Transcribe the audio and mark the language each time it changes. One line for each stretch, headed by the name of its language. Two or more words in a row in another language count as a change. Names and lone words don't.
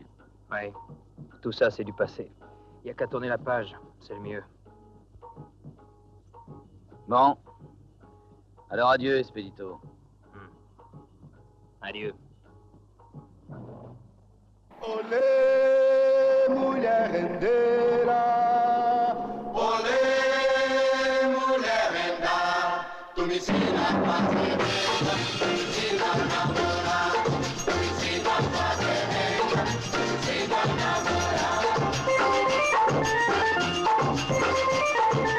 French: Oui, tout ça, c'est du passé. Il n'y a qu'à tourner la page, c'est le mieux. Bon. Alors adieu, Espedito. Adieu.
Portuguese: Olé, mulher rendeira. Olé, mulher renda. Tu me ensina a fazer renda, tu me ensina a namorar, tu me ensina a fazer renda, tu me ensina a namorar.